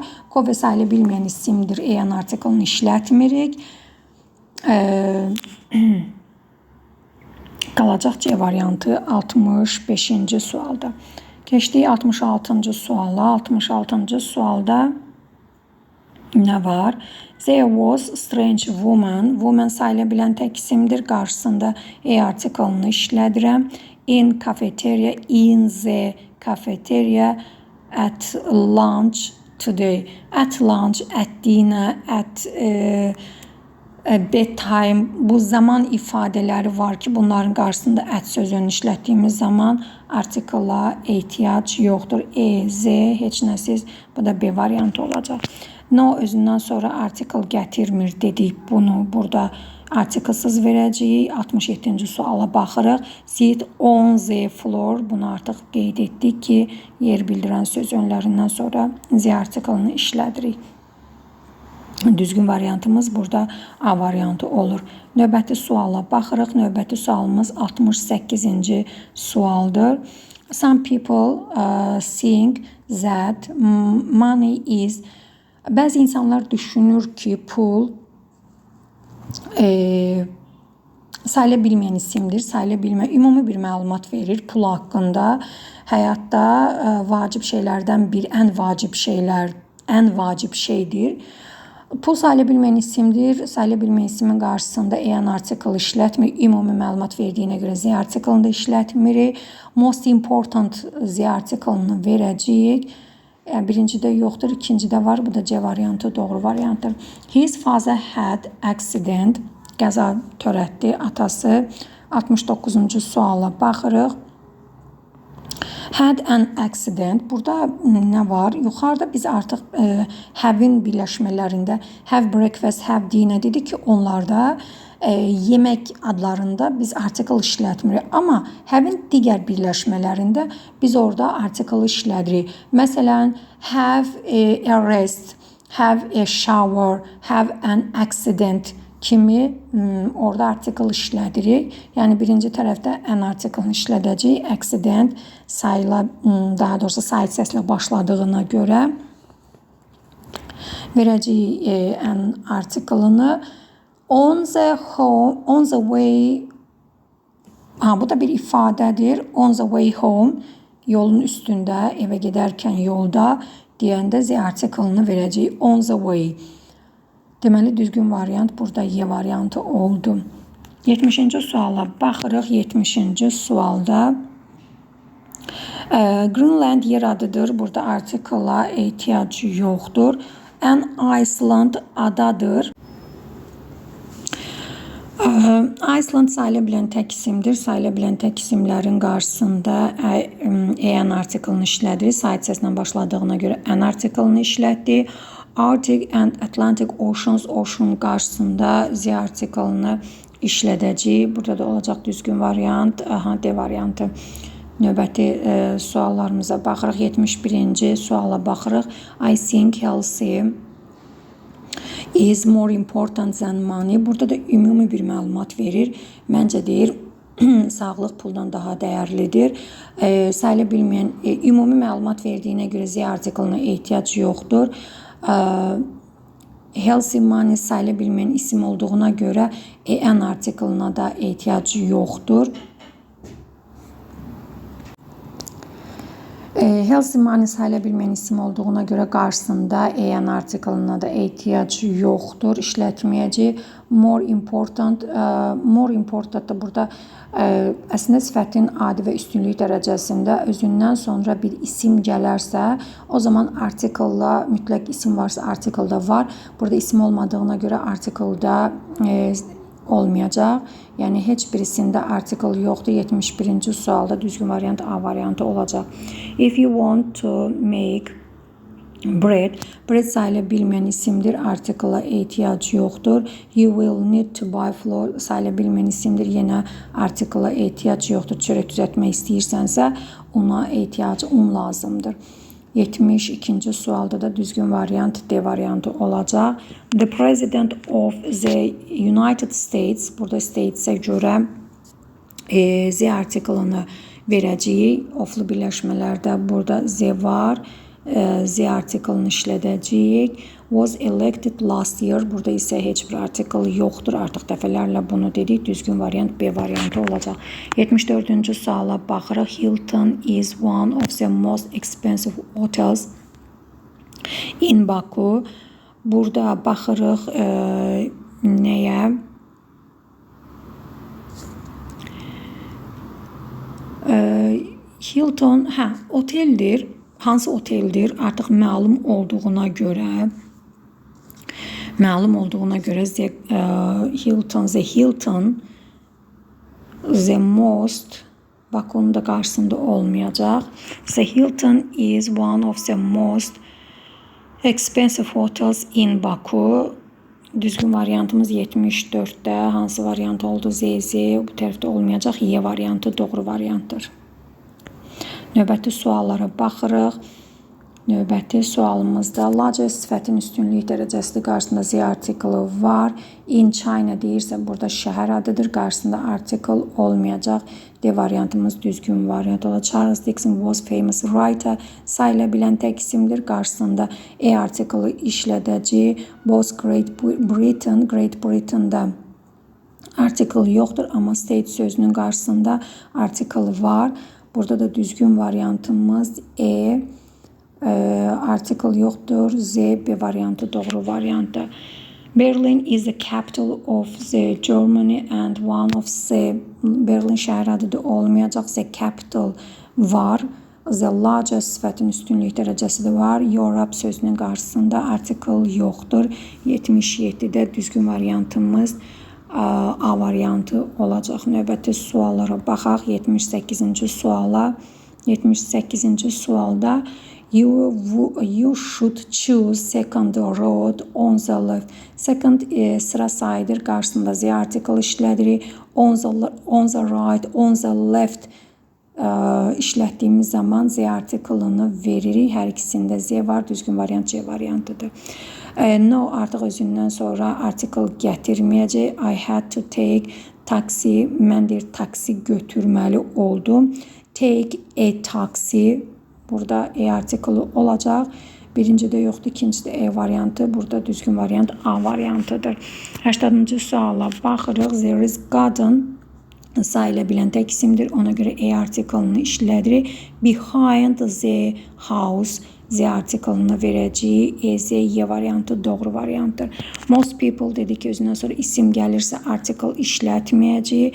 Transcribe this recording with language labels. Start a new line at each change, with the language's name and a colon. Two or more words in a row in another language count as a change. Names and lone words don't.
Azerbaijani: Kofe sayılı bilməyən isimdir. E-n artiklını işlətmirik. Qalacaq C variantı 65-ci sualda. Keçdik 66-cı suala. 66-cı sualda nə var?
English: There was strange woman.
Azerbaijani: Woman sayıla bilən tək isimdir. Qarşısında E artiklını işlədirəm.
English: In cafeteria, in the cafeteria, at lunch today. At lunch, at dinner, at bedtime.
Azerbaijani: Bu zaman ifadələri var ki, bunların qarşısında at sözünü işlətdiyimiz zaman artikla ehtiyac yoxdur. E, Z, heç nəsiz. Bu da B variantı olacaq. No özündən sonra artikl gətirmir dedik. Bunu burada artiklsız verəcəyik. 67-ci suala baxırıq.
English: Sit on the floor.
Azerbaijani: Bunu artıq qeyd etdik ki, yer bildirən söz önlərindən sonra Z artiklını işlədirik. Düzgün variantımız burada A variantı olur. Növbəti suala baxırıq. Növbəti sualımız 68-ci sualdır.
English: Some people think that money is...
Azerbaijani: Bəzi insanlar düşünür ki, pul sayıla bilməyən isimdir. Sayıla bilmə, ümumi bir məlumat verir pul haqqında. Həyatda vacib şeylərdən bir, ən vacib şeydir. Pul sayıla bilməyən isimdir. Sayıla bilməyən isimin qarşısında en artikl işlətmir. Ümumi məlumat verdiyinə görə Z artiklını da işlətmirik.
English: Most important
Azerbaijani: Z artiklını verəcəyik. Birincidə yoxdur, ikincidə var. Bu da C variantı doğru variantdır.
English: His father had accident.
Azerbaijani: Qəza törətdi atası. 69-cu suala baxırıq.
English: Had an accident.
Azerbaijani: Burada nə var? Yuxarıda biz artıq have-in birləşmələrində
English: have breakfast, have dinner
Azerbaijani: dedik ki, onlarda yemək adlarında biz artikl işlətmirik. Amma have-in digər birləşmələrində biz orada artikl işlədirik. Məsələn,
English: have a rest, have a shower, have an accident
Azerbaijani: kimi orada artikl işlədirik. Yəni birinci tərəfdə an artiklını işlədəcəyik. Accident sayıla, daha doğrusu sayı səslə başladığına görə verəcəyik an artiklını.
English: On the way,
Azerbaijani: bu da bir ifadədir.
English: On the way home,
Azerbaijani: yolun üstündə, evə gedərkən yolda deyəndə Z artiklını verəcəyik.
English: On the way.
Azerbaijani: Deməli, düzgün variant burada Y variantı oldu. 70-ci suala baxırıq. 70-ci sualda Greenland yer adıdır. Burada artikla ehtiyac yoxdur. An Iceland adadır. Iceland sayıla bilən tək isimdir. Sayıla bilən tək isimlərin qarşısında an artiklını işlədirik. Sayı səslə başladığına görə an artiklını işlətdik. Arctic and Atlantic Oceans, ocean qarşısında Z artiklını işlədəcəyik. Burada da olacaq düzgün variant. D variantı. Növbəti suallarımıza baxırıq. 71-ci suala baxırıq.
English: I think healthy. is more important than money.
Azerbaijani: Burada da ümumi bir məlumat verir. Məncə deyir, sağlıq puldan daha dəyərlidir. Sayıla bilməyən ümumi məlumat verdiyinə görə Z artiklına ehtiyac yoxdur.
English: Healthy money
Azerbaijani: sayıla bilməyən isim olduğuna görə an artiklına da ehtiyac yoxdur.
English: Healthy money
Azerbaijani: sayıla bilməyən isim olduğuna görə qarşısında an artiklına da ehtiyac yoxdur. İşlətməyəcək.
English: More important
Azerbaijani: da burada əslində sifətin adi və üstünlük dərəcəsində özündən sonra bir isim gələrsə, o zaman artiklda mütləq isim varsa artiklda var. Burada isim olmadığına görə artiklda olmayacaq. Yəni heç birisində article yoxdur. 71-ci sualda düzgün variant A variantı olacaq.
English: If you want to make bread
Azerbaijani: sayıla bilməyən isimdir. Article-a ehtiyac yoxdur.
English: You will need to buy flour
Azerbaijani: sayıla bilməyən isimdir. Yenə article-a ehtiyac yoxdur. Çörək düzəltmək istəyirsənsə, ona un lazımdır. 72-ci sualda da düzgün variant D variantı olacaq.
English: The President of the United States,
Azerbaijani: burada States'e görə Z artiklını verəcəyik. Oflu birləşmələrdə burada Z var. Z artiklını işlədəcəyik.
English: Was elected last year.
Azerbaijani: Burada isə heç bir article yoxdur. Artıq dəfələrlə bunu dedik. Düzgün variant B variantı olacaq. 74-cü suala baxırıq.
English: Hilton is one of the most expensive hotels in Baku.
Azerbaijani: Burada baxırıq nəyə? Hilton, oteldir. Hansı oteldir? Artıq məlum olduğuna görə Hilton
English: the most
Azerbaijani: Bakunun da qarşısında olmayacaq.
English: The Hilton is one of the most expensive hotels in Baku.
Azerbaijani: Düzgün variantımız 74'də. Hansı variant oldu? Z bu tərəfdə olmayacaq. Y variantı doğru variantdır. Növbəti suallara baxırıq. Növbəti sualımızda largest sifətin üstünlük dərəcəsi qarşısında Z artiklı var.
English: In China
Azerbaijani: deyirsə burada şəhər adıdır. Qarşısında article olmayacaq. D variantımız düzgün variant olacaq.
English: Charles Dickens was famous writer.
Azerbaijani: Sayıla bilən tək isimdir. Qarşısında artiklı işlədəcək. Both Great Britain'da article yoxdur, amma state sözünün qarşısında article var. Burada da düzgün variantımız article yoxdur. Z, B variantı doğru variantı.
English: Berlin is the capital of the Germany and one of the Berlin
Azerbaijani: şəhər adıdır olmayacaq.
English: The capital
Azerbaijani: var.
English: The largest
Azerbaijani: sifətin üstünlük dərəcəsi də var. Europe sözünün qarşısında article yoxdur. 77-də düzgün variantımız A variantı olacaq. Növbəti suallara baxaq. 78-ci suala. 78-ci sualda
English: you should choose second road on the left.
Azerbaijani: Second sıra sayıdır. Qarşısında Z article işlədirik.
English: On the right, on the left
Azerbaijani: işlətdiyimiz zaman Z artiklını veririk. Hər ikisində Z var. Düzgün variant C variantıdır. No artıq özündən sonra article gətirməyəcək.
English: I had to take taxi.
Azerbaijani: Mən deyir taksi götürməli oldum.
English: Take a taxi.
Azerbaijani: Burada article olacaq. Birincidə yoxdur, ikincidə variantı. Burada düzgün variant A variantıdır. 80-cı suala baxırıq.
English: There is garden
Azerbaijani: sayıla bilən tək isimdir. Ona görə artiklını işlədirik.
English: Behind the house
Azerbaijani: Z artiklını verəcəyik. Z, Y variantı doğru variantdır.
English: Most people
Azerbaijani: dedik ki, özündən sonra isim gəlirsə article işlətməyəcəyik.